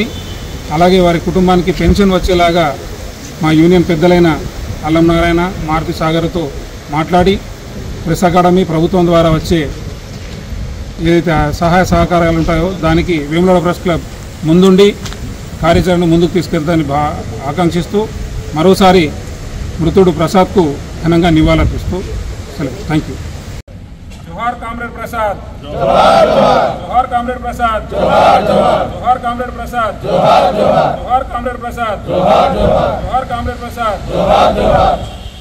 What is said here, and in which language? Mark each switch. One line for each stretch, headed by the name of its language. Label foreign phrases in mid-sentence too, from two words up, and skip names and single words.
Telugu: అలాగే వారి కుటుంబానికి పెన్షన్ వచ్చేలాగా మా యూనియన్ పెద్దలైన అల్లం నారాయణ, మారుతి సాగర్తో మాట్లాడి ప్రెస్ అకాడమీ ప్రభుత్వం ద్వారా వచ్చే ఏదైతే సహాయ సహకారాలు ఉంటాయో దానికి వేములవాడ ప్రెస్ క్లబ్ ముందుండి కార్యాచరణ ముందుకు తీసుకెళ్తానని ఆకాంక్షిస్తూ మరోసారి మృతుడు ప్రసాద్కు ఘనంగా నివాళులర్పిస్తూ సెలవు।
English: Thank you.
Hindi: जोहार कामरेड प्रसाद, जोहार जोहार, जोहार कामरेड प्रसाद, जोहार जोहार, जोहार कामरेड प्रसाद, जोहार जोहार, जोहार कामरेड प्रसाद, जोहार जोहार, जोहार कामरेड प्रसाद, जोहार जोहार।